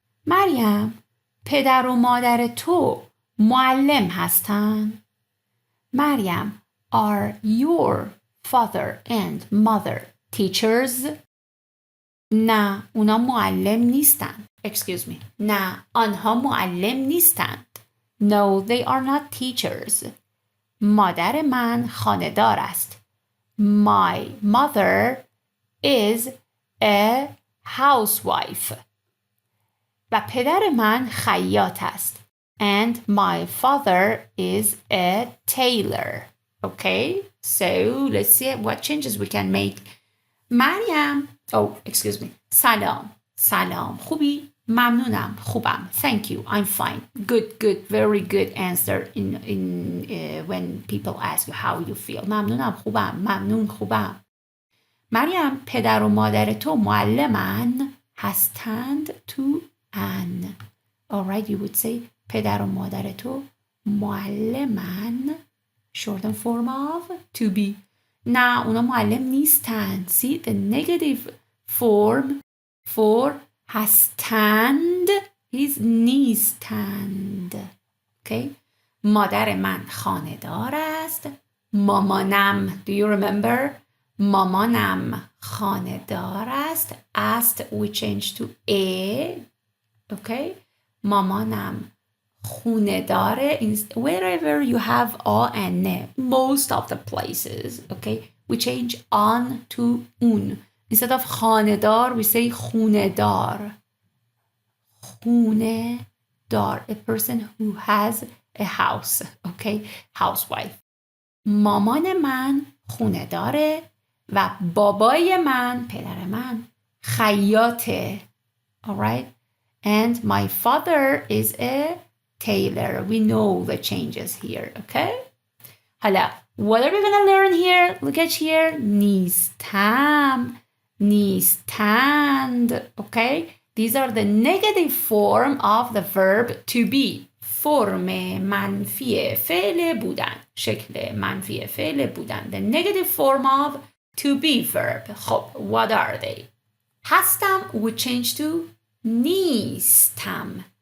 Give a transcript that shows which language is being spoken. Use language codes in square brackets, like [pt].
[fa] مریم پدر و مادر تو معلم هستن؟ مریم [en] are your father and mother teachers؟ [fa] نه اونا معلم نیستن. [en] Excuse me. [fa] نه آنها معلم نیستند. [en] No, they are not teachers. [fa] مادر من خانه‌دار است. [en] My mother is a housewife. [fa] و پدر من خیاط است. [en] And my father is a tailor. Okay, so let's see what changes we can make. مریم excuse me. [fa] سلام خوبی؟ ممنونم خوبم. [en] Thank you, I'm fine. Good, very good answer in when people ask you how you feel. [fa] ممنونم خوبم. ممنون خوبم. مریم پدر و مادر تو معلمن هستند تو ان. [en] Alright, you would say [fa] پدر و مادر تو معلمن. [en] Shortened form of to be. [fa] نه اونا معلم نیستن. [en] See the negative form for هستند is نیستند. [fa] Okay. مادر من خانه‌دار است. مامانم. [en] Do you remember? [fa] مامانم خانه‌دار است. [en] است we change to a. [fa] Okay. مامانم خونه داره. [en] Wherever you have a and ne, most of the places, okay, we change on to un. Instead of خانه‌دار, we say خونه دار. خونه دار, a person who has a house, okay, housewife. [fa] مامان من خونه داره و بابای من, پدر من, خیاطه. [en] Alright? And my father is a tailor. We know the changes here, okay? حالا, what are we going to learn here? Look at here. [fa] نیستم, نیستند, okay? [en] These are the negative form of the verb to be. [fa] فرم منفی فعل بودن. شکل منفی فعل بودن. [en] The negative form of to be verb. خب, what are they? هستم we change to نیستم.